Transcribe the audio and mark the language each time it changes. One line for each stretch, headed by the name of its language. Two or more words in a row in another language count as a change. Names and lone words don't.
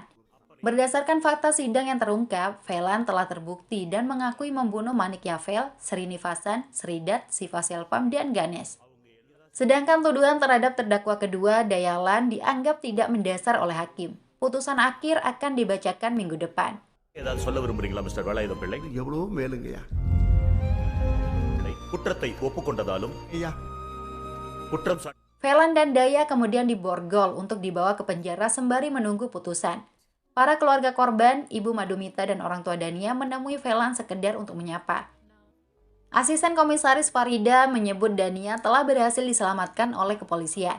Indonesian: Berdasarkan fakta sidang yang terungkap, Velan telah terbukti dan mengakui membunuh Manik Yavel, Srinivasan, Sridat, Siva Selvam, dan Ganesh. Sedangkan tuduhan terhadap terdakwa kedua, Dayalan, dianggap tidak mendasar oleh hakim. Putusan akhir akan dibacakan minggu depan.
Tamil: ஏதாவது சொல்ல விரும்புறீங்களா மிஸ்டர் வேலாயுதம் பிள்ளை? எவ்வளவோ மேலுங்கய்யா. குற்றத்தை ஒப்புக்கொண்டதாலும் ஐயா. குற்றம் சாட்டி
Indonesian: Velan dan Daya kemudian diborgol untuk dibawa ke penjara sembari menunggu putusan. Para keluarga korban, Ibu Madhumita dan orang tua Dania menemui Velan sekedar untuk menyapa. Asisten komisaris Farida menyebut Dania telah berhasil diselamatkan oleh kepolisian.